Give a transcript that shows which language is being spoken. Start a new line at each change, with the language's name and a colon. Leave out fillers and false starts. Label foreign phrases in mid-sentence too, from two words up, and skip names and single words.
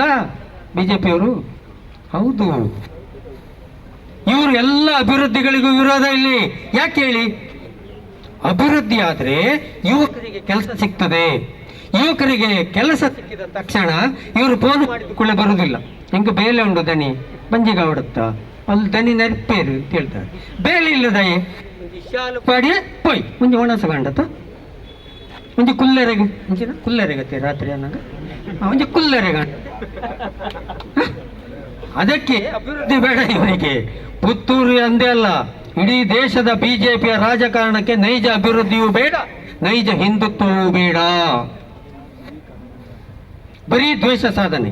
Kannada: ಬಿಜೆಪಿಯವರು ಹೌದು. ಇವರು ಎಲ್ಲ ಅಭಿವೃದ್ಧಿಗಳಿಗೂ ವಿರೋಧ ಇಲ್ಲಿ. ಯಾಕೆ ಹೇಳಿ? ಅಭಿವೃದ್ಧಿ ಆದ್ರೆ ಯುವಕರಿಗೆ ಕೆಲಸ ಸಿಗ್ತದೆ. ಯುವಕರಿಗೆ ಕೆಲಸ ಸಿಕ್ಕಿದ ತಕ್ಷಣ ಇವರು ಫೋನ್ ಮಾಡಿದ ಬರುವುದಿಲ್ಲ.
Tulu: ಹೆಂಗೆ ಬೇಲೆ ಉಂಡು ದನಿ ಬಂಜಿಗ ಹೊಡುತ್ತಾ, ಅಲ್ಲಿ ದನಿ ನೆರಪೇರು ಅಂತ ಹೇಳ್ತಾರೆ. ಬೇಲೆ ಇಲ್ಲದಯೇ ಶಾಲು ಪಾಡಿ ಪೋಯ್ ಮುಂಜೆ ಒಣಸ ಕಂಡತ ಮುಂಜೆ ಕುಲ್ಲರೆಗೆ ಮುಂಚಿನ ಕುಲ್ಲರೆಗತ್ತೆ ರಾತ್ರಿ ಅನ್ನಂಗ ಮುಂಜೆ ಕುಲ್ಲರೆಗ.
Kannada: ಅದಕ್ಕೆ ಅಭಿವೃದ್ಧಿ ಬೇಡ ಇವರಿಗೆ. ಪುತ್ತೂರು ಅಂದೇ ಅಲ್ಲ, ಇಡೀ ದೇಶದ ಬಿಜೆಪಿಯ ರಾಜಕಾರಣಕ್ಕೆ ನೈಜ ಅಭಿವೃದ್ಧಿಯೂ ಬೇಡ, ನೈಜ ಹಿಂದುತ್ವವೂ ಬೇಡ. ಬರೀ ದ್ವೇಷ ಸಾಧನೆ.